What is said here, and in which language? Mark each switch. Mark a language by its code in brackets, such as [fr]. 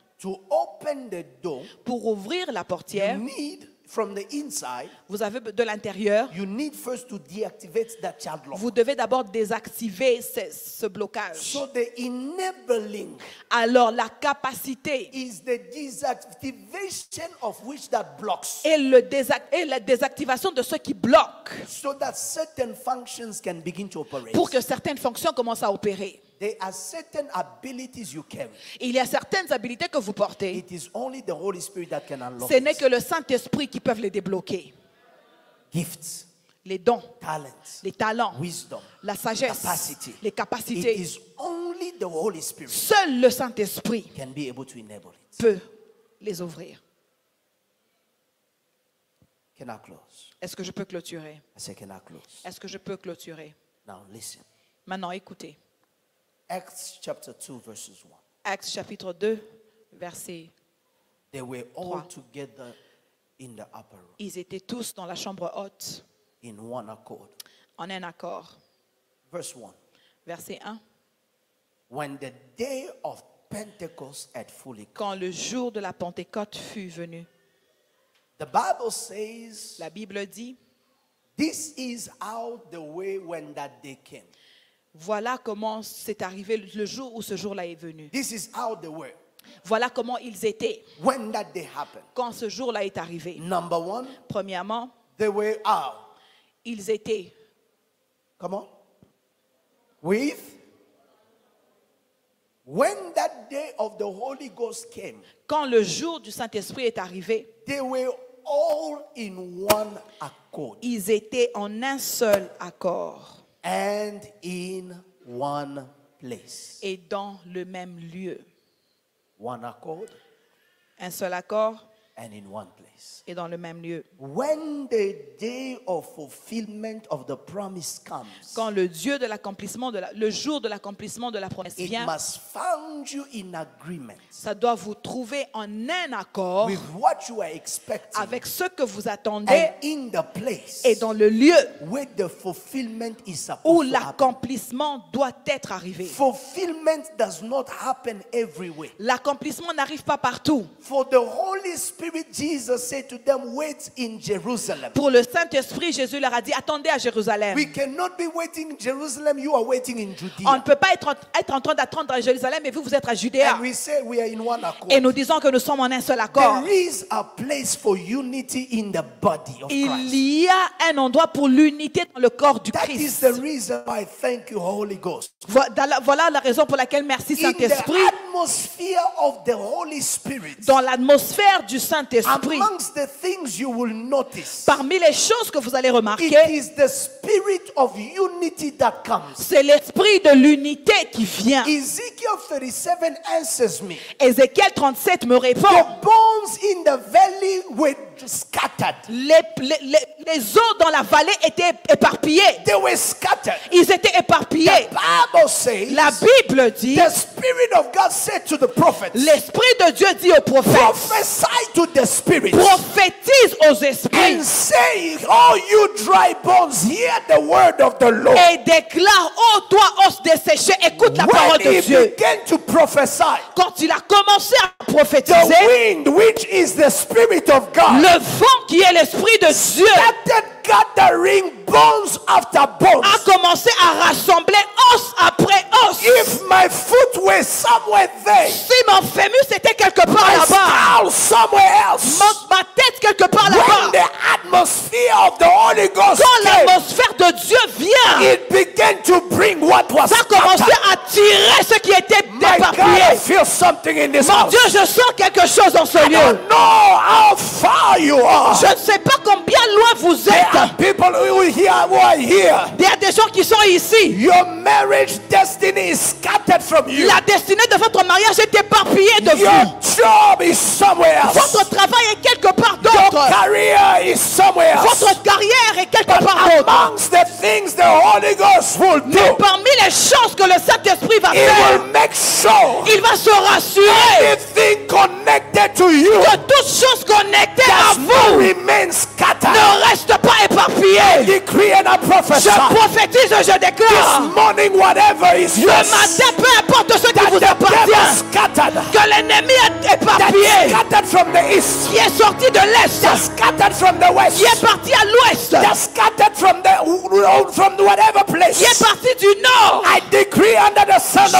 [en] To open the door, [fr] Pour ouvrir la [en] you [fr] portière, [en] need, from the inside, [fr] vous avez de l'intérieur, [en] you need first to deactivate that child lock. [fr] vous devez d'abord désactiver ce blocage. [en] So the enabling [fr] Alors la capacité [en] is the deactivation of which that blocks, [fr] et la désactivation de ce qui bloque [en] so that certain functions can begin to operate. [fr] pour que certaines fonctions commencent à opérer. [en] There are certain abilities you carry. [fr] Il y a certaines habilités que vous portez. [en] It is only the Holy Spirit that can unlock [fr] Ce n'est [en] it. [fr] que le Saint-Esprit qui peut les débloquer. [en] Gifts, [fr] Les dons, [en] talents, [fr] les talents, [en] wisdom, [fr] la sagesse, [en] capacity. [fr] les [en] It [fr] capacités. [en] is only the Holy Spirit [fr] Seul le Saint-Esprit [en] can be able to enable it. [fr] peut les ouvrir. [en] Can I close? [fr] Est-ce que je peux clôturer? [en] I say, can I close? [fr] Est-ce que je peux clôturer? [en] Now listen. [fr] Maintenant, écoutez. [en] Acts chapter 2 verses 1. [fr] Actes chapitre 2, verset. [en] They were all [fr] 3. [en] together in the upper room [fr] Ils étaient tous dans la chambre haute, [en] in one accord. [fr] en un accord. [en] Verse 1. [fr] Verset 1. [en] When the day of Pentecost had fully come. [fr] Quand le jour de la Pentecôte fut venu, [en] The Bible says [fr] la Bible dit, [en] this is how the way when that day came. [fr] voilà comment c'est arrivé le jour où ce jour-là est venu. [en] This is how they were [fr] Voilà comment ils étaient [en] when that day happened. [fr] quand ce jour-là est arrivé. [en] Number one, [fr] Premièrement, [en] they were how? [fr] ils étaient [en] Come on. With? When that day of the Holy Ghost came, [fr] quand le jour du Saint-Esprit est arrivé, [en] they were all in one accord [fr] ils étaient en un seul accord [en] and in one place. [fr] et dans le même lieu. [en] One accord [fr] Un seul accord [en] and in one place. [fr] et dans le même lieu. [en] When the day of fulfillment of the promise comes, [fr] Quand le Dieu de l'accomplissement le jour de l'accomplissement de la promesse [en] it [fr] vient, [en] must find you in agreement [fr] ça doit vous trouver en un accord [en] with what you are expecting [fr] avec ce que vous attendez [en] and in the place [fr] et dans le lieu [en] where the fulfillment is [fr] où [en] supposed to happen. [fr] l'accomplissement doit être arrivé. [en] Fulfillment does not happen everywhere. [fr] L'accomplissement n'arrive pas partout. [en] For the Holy Spirit, Jesus said to them, wait in Jerusalem. [fr] Pour le Saint-Esprit, Jésus leur a dit, attendez à Jérusalem. [en] We cannot be waiting in Jerusalem. You are waiting in [fr] On ne [en] Judea. [fr] peut pas être en train d'attendre à Jérusalem et vous, vous êtes à Judée. [en] And we say we are in one accord. [fr] Et nous disons que nous sommes en un seul accord. [en] There is a place for unity in the body of [fr] Il [en] Christ. [fr] y a un endroit pour l'unité dans le corps du [en] That is [fr] Christ. [en] the reason why thank you, Holy Ghost. [fr] Voilà la raison pour laquelle merci [en] In the [fr] Saint-Esprit. [en] atmosphere of the Holy Spirit, [fr] Dans l'atmosphère du Saint-Esprit, [en] amongst the things you will notice, [fr] parmi les choses que vous allez [en] it [fr] remarquer, [en] is the spirit of unity that comes. [fr] c'est l'esprit de l'unité qui vient. [en] Ezekiel 37 answers me. [fr] Ézéchiel 37 me répond. [en] The bones in the valley were scattered. [fr] Les os dans la vallée étaient éparpillés. [en] They were scattered. [fr] Ils étaient éparpillés. [en] The Bible says, [fr] La Bible dit, [en] the Spirit of God said to the prophets, [fr] l'Esprit de Dieu dit aux prophètes, [en] prophesy to the Spirit [fr] prophétise aux esprits [en] and say, oh, you dry bones, hear the word of the Lord. [fr] et déclare, ô toi, os desséché, écoute la parole [en] When [fr] de [en] he [fr] Dieu. [en] began to prophesy, [fr] Quand il a commencé à [en] the [fr] prophétiser, [en] wind, which is the Spirit of God, [fr] le vent qui est l'Esprit de Dieu [en] started gathering bones after bones. [fr] a commencé à rassembler os après os. [en] If my foot were somewhere there, [fr] Si mon fémur c'était quelque part [en] my [fr] là-bas, [en] skull somewhere else, [fr] ma tête quelque part [en] when [fr] là-bas, [en] the atmosphere of the Holy Ghost [fr] quand [en] came, [fr] l'atmosphère de Dieu vient, [en] it began to bring what was [fr] Ça a commencé [en] scattered. [fr] à tirer ce qui était [en] My God, I [fr] éparpillé. [en] feel something in this [fr] Mon [en] house. [fr] Dieu, je sens quelque chose dans ce [en] I [fr] lieu. [en] don't know how far you are. [fr] Je ne sais pas combien loin vous [en] There are [fr] êtes. [en] people who are here. [fr] Il y a des gens qui sont ici. [en] Your marriage destiny is scattered from you. [fr] La destinée de votre mariage est éparpillée de [en] Your [fr] vous. [en] job is somewhere else. [fr] Votre travail est quelque part [en] Your [fr] d'autre. [en] career is somewhere else. [fr] Votre carrière est quelque [en] But [fr] part d'autre. [en] amongst the things the Holy Ghost will [fr] Mais [en] do, [fr] parmi les choses que le Saint-Esprit va [en] He [fr] faire, [en] will make sure [fr] il va se rassurer [en] anything connected to you [fr] que toute chose connectée à [en] does not [fr] vous [en] remain scattered. [fr] ne reste pas [en] I [fr] éparpillée. [en] decree and I prophesy [fr] Je prophétise et je [en] this [fr] déclare. [en] morning, whatever is [fr] Ce [en] yours, [fr] matin, peu importe ce qui [en] that [fr] vous [en] the devil [fr] appartient, [en] scattered, [fr] que l'ennemi est [en] that [fr] éparpillé, [en] scattered from the east, [fr] qui est sorti de l'Est, [en] that scattered from the west, [fr] qui est parti à l'Ouest, [en] that scattered from whatever place. [fr] qui est parti du Nord. [en] I decree under the sound of